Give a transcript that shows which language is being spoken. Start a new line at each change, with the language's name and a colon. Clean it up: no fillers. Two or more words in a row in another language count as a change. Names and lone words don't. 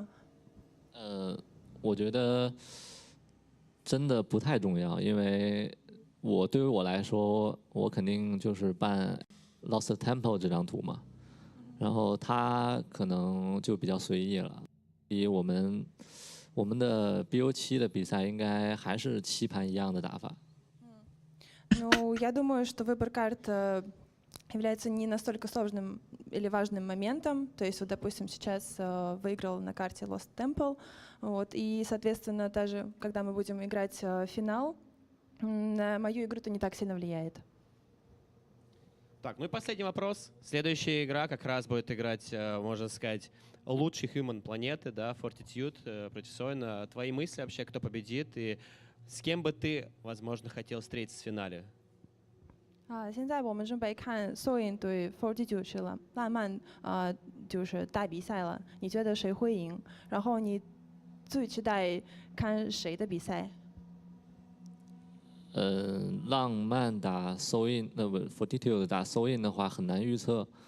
Chinese: 我觉得真的不太重要，因为对于我来说，我肯定就是办 Lost Temple 这张图嘛，然后他可能就比较随意了。以我们的 BO7 的比赛应该还是棋盘一样的打法。
Russian: Ну, я думаю, что выбор карт является не настолько сложным или важным моментом. То есть, вот, допустим, сейчас выиграл на карте Lost Temple, вот, и, соответственно, даже когда мы будем играть финал, на мою игру это не так сильно влияет. Так, ну и последний вопрос. Следующая игра как раз будет играть, можно сказать, лучший human планеты, да, Fortitude против Soin. Твои мысли вообще, кто победит и с кем бы ты, возможно, хотел встретиться в финале?
Chinese: 现在我们准备看 Soin 对 Fortitude 是了，慢慢就是大比赛了。你觉得谁会赢？然后你最期待看谁的比赛？浪漫打 Soin， Fortitude 打 Soin 的话很难预测。